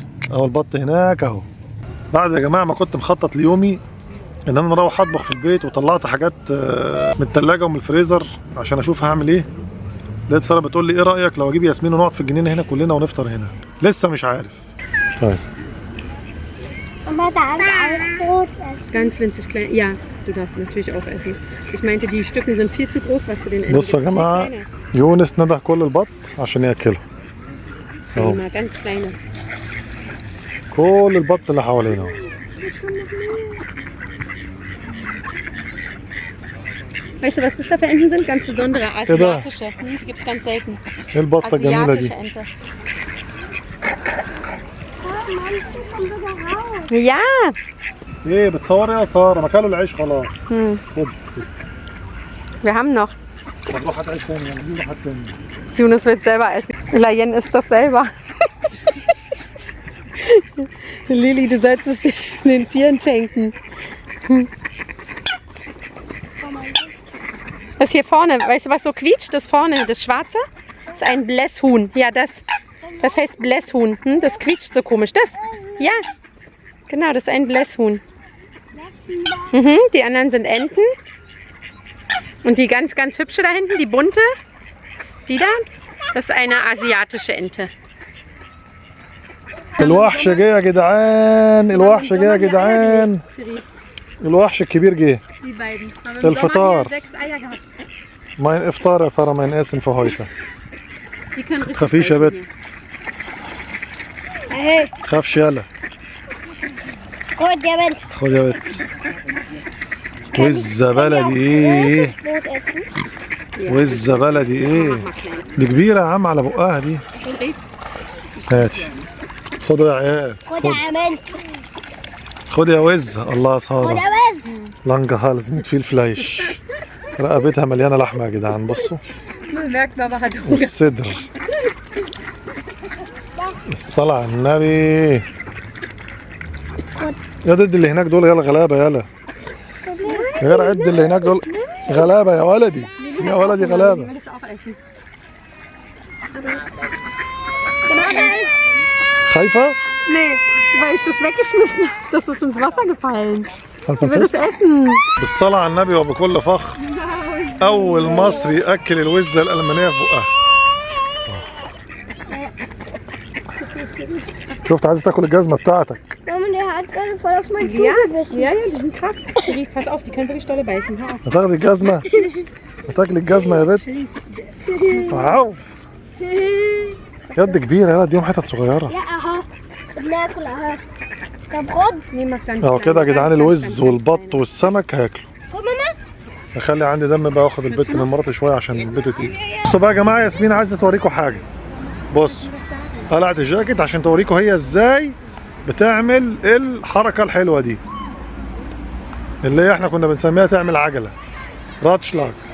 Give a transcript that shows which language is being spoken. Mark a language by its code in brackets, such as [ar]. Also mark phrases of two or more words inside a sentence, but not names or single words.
[ar] اهو البط هناك اهو. بعد يا جماعه ما كنت مخطط ليومي ان انا اروح اطبخ في البيت وطلعت حاجات من الثلاجه ومن الفريزر عشان اشوف هعمل ايه، لقيت ساره بتقول لي ايه رايك لو اجيب ياسمين ونقعد في الجنينه هنا كلنا ونفطر هنا. لسه مش عارف. طيب [de] Mama darf auch Brot essen. Ganz winzig klein. Ja, du darfst natürlich auch essen. Ich meinte, die Stücken sind viel zu groß, was du den Enten [ar] بصوا يا جماعه يونس ندى كل البط عشان ياكلها اهو. [de] Ganz kleine. [ar] كل البط اللي حوالينا اهو. [de] Weißt du, was das da für Enten sind? Ganz besondere asiatische. Die gibt es ganz selten. [ar] ايه البطه الجميله دي؟ [de] Ente. Ja. [ar] ايه بتصوري يا ساره؟ ما كلوا العيش خلاص. خد. [de] Wir haben noch. [ar] طب روح هات عيش تاني، دي روح هات تاني. [de] Jonas wird selber essen. Laien isst das selber. Lili, du sollst es den Tieren schenken. Das hier vorne, weißt du, was so quietscht? Das vorne, das Schwarze, ist ein Blässhuhn. Ja, das heißt Blässhuhn. Das quietscht so komisch. Das, ja, genau, das ist ein Blässhuhn. Die anderen sind Enten. Und die ganz, ganz hübsche da hinten, die bunte, die da, das ist eine asiatische Ente. [ar] الوحش جه يا جدعان، الوحش جه يا جدعان، الوحش الكبير جه. الفطار. mein افطار يا ساره، [de] mein Essen für heute. [ar] تخافيش يا بت. تخافش يلا. خد يا بنت. خد يا بت. وزة بلدي ايه؟ وزة بلدي ايه؟ دي كبيرة يا عم على بقها دي. هاتي. خدوا يا عيال. خد يا بنت. خد يا وزة. الله يا سارة. خد يا وز. [de] lange Hals mit viel Fleisch. [ar] رقبتها مليانة لحمة يا جدعان بصوا. والصدر. الصلاة على النبي. يا ضد اللي هناك دول يلا غلابة يلا. يا جدع عد اللي هناك دول غلابة يا ولدي. يا ولدي غلابة. خايفة؟ [de] Nee. weil ich das weggeschmissen habe. Das ist ins Wasser gefallen. [ar] هل [de] Sie will es [ar] تنفست؟ [de] essen. [ar] بالصلاة على النبي وبكل فخر أول مصري يأكل الوزة الألمانية في بقها. شفت عايز تاكل الجزمة بتاعتك. [de] Mama, der hat gerade voll auf meinen Schuh Ja, gebissen. ja, die sind krass. Sherif, pass auf, die können richtig dolle beißen. Hör auf. [ar] هتاخدي الجزمة؟ هتاكلي الجزمة يا بت؟ واو يد كبيرة يلا اديهم حتت صغيرة. [de] Ja, aha. [ar] بناكل اها. طب خد. [de] Nee, mach ganz [ar] اهو [de] klein, [ar] كده يا [de] ganz, [ar] جدعان [de] ganz, [ar] الوز [de] ganz, [ar] والبط [de] ganz [ar] والسمك هياكلوا. خد ماما. اخلي عندي دم بقى واخد البت من مراتي شويه عشان البت تقيل. بصوا بقى يا جماعه ياسمين عايزه توريكم حاجه. بصوا قلعت الجاكيت عشان توريكم هي ازاي بتعمل الحركه الحلوه دي اللي هي احنا كنا بنسميها تعمل عجله راتشلاج.